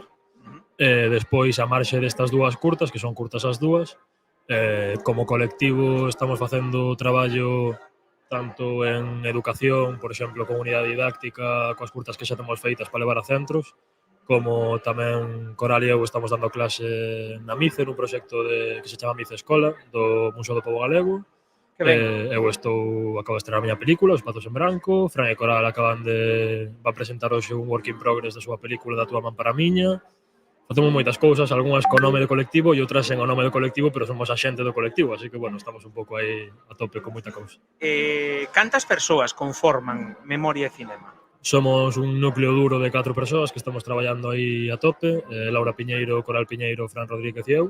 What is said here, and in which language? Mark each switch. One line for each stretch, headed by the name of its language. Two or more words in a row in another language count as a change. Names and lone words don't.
Galician: Despois, a marxe destas dúas curtas, que son curtas as dúas, como colectivo estamos facendo traballo tanto en educación, por exemplo, comunidade didáctica, coas curtas que xa temos feitas para levar a centros, como tamén Coral e eu estamos dando clase na MICE, nun proxecto que se chama MICE Escola, do Museo do Pobo Galego. Eu acabo de estrenar a miña película, Os Patos en Branco. Fran e Coral van presentar hoxe un
English: work in progress
Galician: da súa película Da túa man para a miña. Facemos moitas cousas, algunhas con nome do colectivo e outras sen o nome do colectivo, pero somos a xente do colectivo, así que, bueno, estamos un pouco aí a tope con moita cousa. Cantas persoas conforman Memoria e Cinema? Somos un núcleo duro de 4 persoas que estamos traballando aí a tope, Laura Piñeiro, Coral Piñeiro, Fran Rodríguez e eu.